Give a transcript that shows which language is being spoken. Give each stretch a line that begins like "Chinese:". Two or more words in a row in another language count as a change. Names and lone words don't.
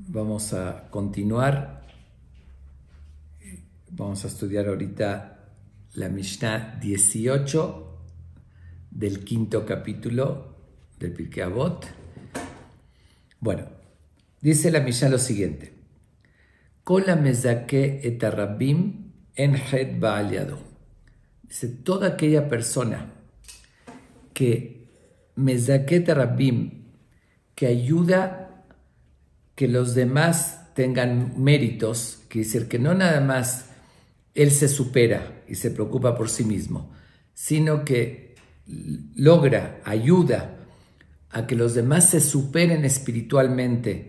Spanish: vamos a continuar. Vamos a estudiar ahorita la Mishnah 18 del quinto capítulo del Pirkei Avot. Bueno, dice la Mishnah lo siguiente:
Hebrew: כל המזכה את הרבים אין חטא בא על ידו.
Spanish: Dice, toda aquella persona que
Hebrew: מזכה את הרבים,
Spanish: que ayuda que los demás tengan méritos, quiere decir que no nada más él se supera y se preocupa por sí mismo, sino que logra, ayuda a que los demás se superen espiritualmente.